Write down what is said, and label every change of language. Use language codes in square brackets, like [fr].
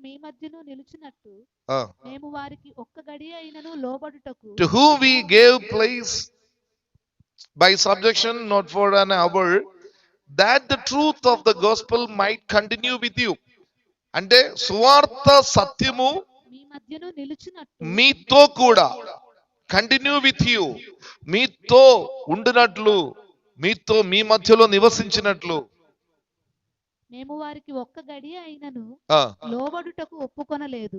[te] మీ మధ్యను నిలిచినట్టు మేము వారికి ఒక్క గడియ అయినను లోబడుటకు, [en] to whom we gave place by subjection not for an hour, that the truth of the gospel might continue with you. [te] అంటే సువార్త సత్యము మీ మధ్యను నిలిచినట్టు, మీతో కూడా [en] continue with you, [te] మీతో ఉండినట్లు, మీతో మీ మధ్యలో నివసించినట్లు మేము వారికి ఒక్క గడియ అయినను లోబడుటకు ఒప్పుకొనలేదు.